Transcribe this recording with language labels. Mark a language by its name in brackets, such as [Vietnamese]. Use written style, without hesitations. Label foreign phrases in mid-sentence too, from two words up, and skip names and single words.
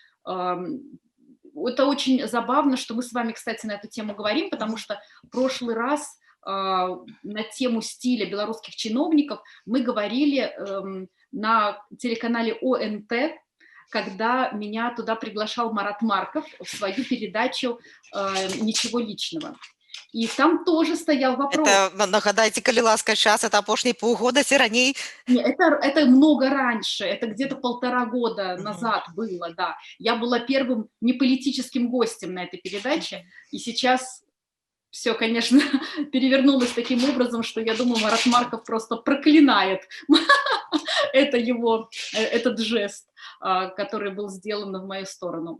[Russian] Это очень забавно, что мы с вами, кстати, на эту тему говорим, потому что в прошлый раз на тему стиля белорусских чиновников мы говорили на телеканале ОНТ, когда меня туда приглашал Марат Марков в свою передачу «Ничего личного». И там тоже стоял вопрос. Это, [Belarusian] нагадайте, калі ласка, час, это апошние полгода, ці раней? [Russian] Нет, это много раньше, это где-то 1,5 года назад было, да. Я была первым неполитическим гостем на этой передаче, и сейчас все, конечно, перевернулось таким образом, что я думаю, Марат Марков просто проклинает этот жест, который был сделан в мою сторону.